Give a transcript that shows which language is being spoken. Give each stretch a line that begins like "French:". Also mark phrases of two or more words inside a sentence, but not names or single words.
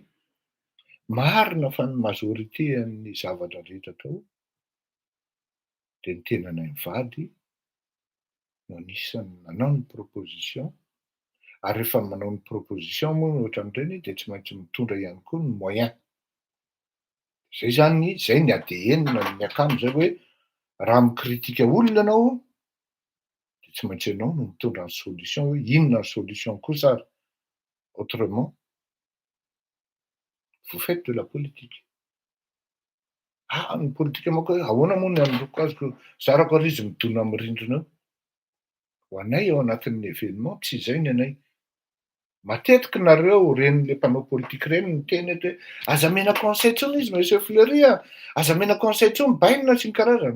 Malagasy: Marina fa ny majorité amin'ny zavatra rehetra atao dia ny tenanay mivady no anisany nanao ny proposition, ary rehefa manao ny proposition moa ohatran'ireny dia tsy maintsy mitondra ihany koa ny moyen. Zay zany, zay ny ADN ny akamo zay hoe raha mikritika olona ianao dia tsy maintsy ianao no mitondra ny solution hoe inona ny solution kosa ary.
French: Autrement, vous faites de la politique.
Malagasy: Ny politika manko hoe ahoana moa ny androko azy ko zarako ary izy midona amin'ny rindrina eo. Ho anay ao anatin'ny événement tsy izay ny anay. Matetiky nareo ren'le mpanao politika ireny ny teny hoe aza mena conseil tsony izy monsieur Fleury aza mena conseil tsony bainina sy ny karazany.